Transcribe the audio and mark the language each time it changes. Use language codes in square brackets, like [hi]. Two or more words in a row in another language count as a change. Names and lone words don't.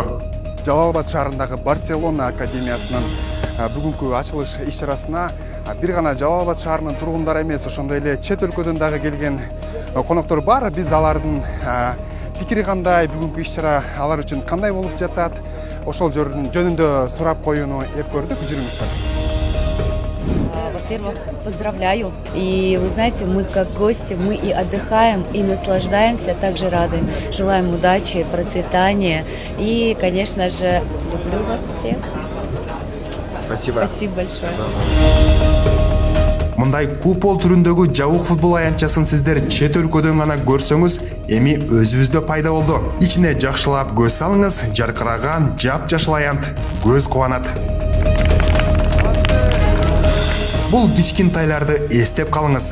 [ky] Жалал Абад шаарындагы Барселона академиясынын бүгүнкү ачылыш иш-чарасына бир гана Жалал Абад шаарынын тургундары эмес, ошондой эле чет өлкөдөн дагы келген коноктор бар. Биз алардын пикири кандай, бүгүнкү иш-чара алар үчүн кандай болуп жатат, ошол жөнүндө сурап коюуну эп көрдүк. Жүрүңүздөр. [ru] Во-первых, поздравляю. И вы знаете, мы как гости, мы и отдыхаем, и наслаждаемся, также рады. Желаем удачи, процветания. И, конечно же, люблю вас всех. Спасибо. Спасибо большое. [ky] Мындай купол түрүндөгү жабык футбол аянтчасын сиздер чет өлкөдөн гана көрсөңүз, эми өзүбүздө пайда болду. Ичине жакшылап көз салыңыз, жаркыраган, жап-жашыл аянт көз кубанат. Бул кичкентайларды эстеп калыңыз.